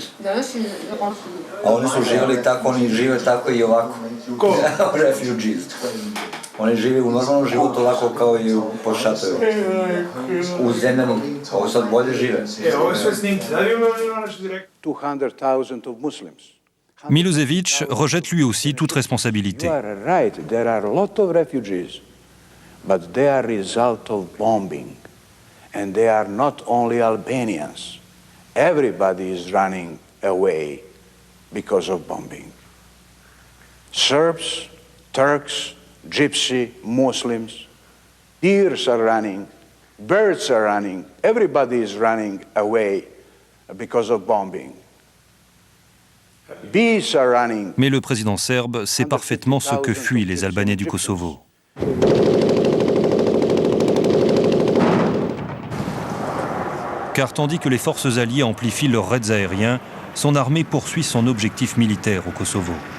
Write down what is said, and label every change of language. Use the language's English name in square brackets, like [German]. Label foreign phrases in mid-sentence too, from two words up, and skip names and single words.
[Serbian] A oni su živjeli tako, oni žive tako i ovako. Ko? Refugees. Oni žive u normalnom životu ovako kao i po šatovima. U zemljani. Ovo sad bolje žive. Ovo je sve snimci. [English] 200,000 of Muslims. [French] Milosevic rejette lui aussi toute responsabilité. [English] You are right, there are a lot of refugees, but they are result of bombing. And they are not only Albanians. Everybody is running away because of bombing. Serbs, Turks, Gypsy, Muslims, deers are running, birds are running, everybody is running away because of bombing. Bees are running. [French] Mais le président serbe sait parfaitement ce que fuient les Albanais du Kosovo. Car tandis que les forces alliées amplifient leurs raids aériens, son armée poursuit son objectif militaire au Kosovo.